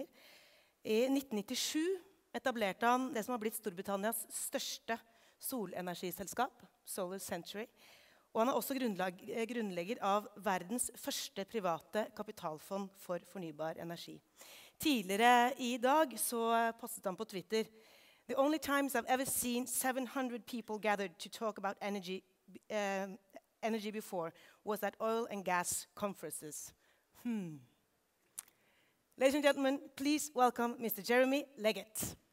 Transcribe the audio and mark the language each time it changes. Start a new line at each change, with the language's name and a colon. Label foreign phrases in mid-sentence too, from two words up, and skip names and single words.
Norwegian: I 1997 etablerte han det som har blitt Storbritannias største solenergiselskap, Solarcentury. Og han er også grunnlegger av verdens første private kapitalfond for fornybar energi. Tidligere I dag så postet han på Twitter:
English: "The only times I've ever seen 700 people gathered to talk about energy before was at oil and gas conferences." Ladies and gentlemen, please welcome Mr. Jeremy Leggett.